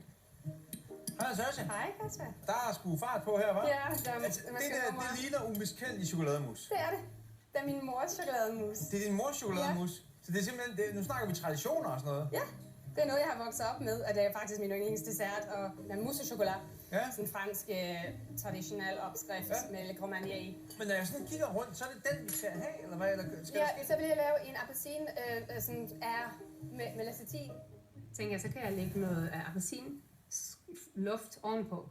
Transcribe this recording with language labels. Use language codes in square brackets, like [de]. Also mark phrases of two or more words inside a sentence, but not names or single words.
[da] Hej, Sørse. Hej, Kasper. Der er sgu fart på her, hva'? Ja, der, Det der, det ligner umiskendelig chokolademus. Det er det. Det er min mors chokolademus. Det er din mors chokolademus. Ja. Så det er simpelthen, nu snakker vi traditioner og sådan noget. Ja, det er noget, jeg har vokset op med, og det er faktisk min yndlingsdessert, og [fr] la mousse au chocolat. [da] Ja. Sådan en fransk traditionel opskrift med Le Grand Marnier i. Men når jeg sådan kigger rundt, så er det den, vi skal have, eller hvad? Eller skal Ja, så vil jeg lave en appelsin sådan er med lacetin. Tænker jeg, så kan jeg lægge noget af appelsin luft ovenpå.